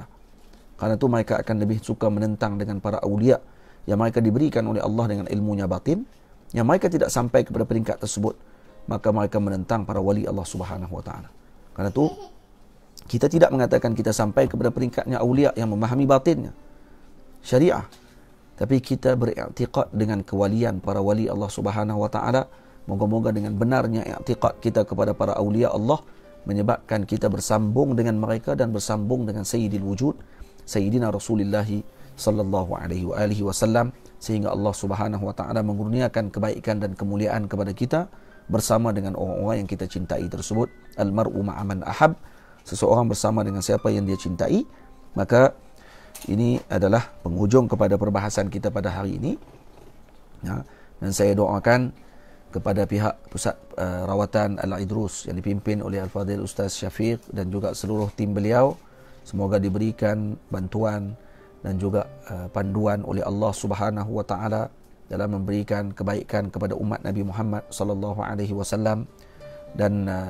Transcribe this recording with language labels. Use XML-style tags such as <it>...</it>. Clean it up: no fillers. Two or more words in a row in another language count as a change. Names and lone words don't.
<ms>Karena itu mereka akan lebih suka menentang dengan para awliya yang mereka diberikan oleh Allah dengan ilmunya batin, yang mereka tidak sampai kepada peringkat tersebut, maka mereka menentang para wali Allah</ms> <ar>سبحانه وتعالى.</ar> <ms>Karena itu kita tidak mengatakan kita sampai kepada peringkatnya awliya yang memahami batinnya syariah, tapi kita beriktikad dengan kewalian para wali Allah Subhanahu wa taala. Moga-moga dengan benarnya iktikad kita kepada para awliya Allah menyebabkan kita bersambung dengan mereka dan bersambung dengan</ms> <ar>سيد الوجود, سيدنا رسول الله صلى الله عليه وسلم,</ar> <ms>sehingga Allah</ms> <ar>سبحانه وتعالى</ar> <ms>mengurniakan kebaikan dan kemuliaan kepada kita bersama dengan orang-orang yang kita cintai tersebut.</ms> <ar>المرء مع من أحب,</ar> <ms>seseorang bersama dengan siapa yang dia cintai. Maka ini adalah penghujung kepada perbahasan kita pada hari ini. Ya, dan saya doakan kepada pihak pusat rawatan Al-Idrus yang dipimpin oleh Al-Fadhil Ustaz Syafiq dan juga seluruh tim beliau, semoga diberikan bantuan dan juga panduan oleh Allah</ms> <ar>سبحانه وتعالى</ar> <ms>dalam memberikan kebaikan kepada umat Nabi Muhammad</ms> <ar>صلى الله عليه وسلم,</ar> <ms>dan</ms>